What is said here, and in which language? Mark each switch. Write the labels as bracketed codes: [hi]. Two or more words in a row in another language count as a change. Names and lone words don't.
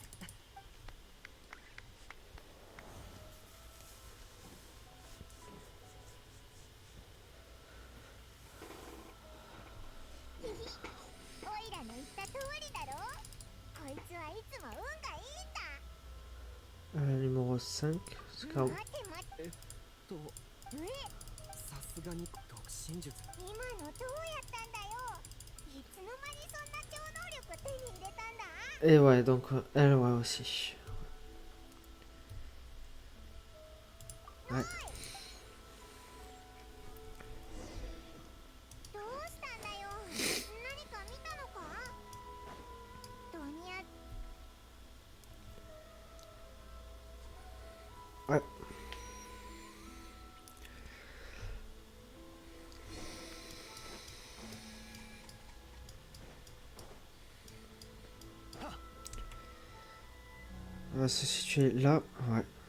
[ja] おいらの言った通りだろ。こいつはいつも運がいいんだ。 [fr] numéro 5, c'est car... [ja] さすがに独身術。今のどうやったんだよ。いつの間にそんな超能力手に入れたんだ。 [fr] Et ouais, donc elle ouais aussi. Ouais. [ja] どうしたんだよ。何か見たのか。ドニア。 [fr] Ouais. On va se situer là, ouais.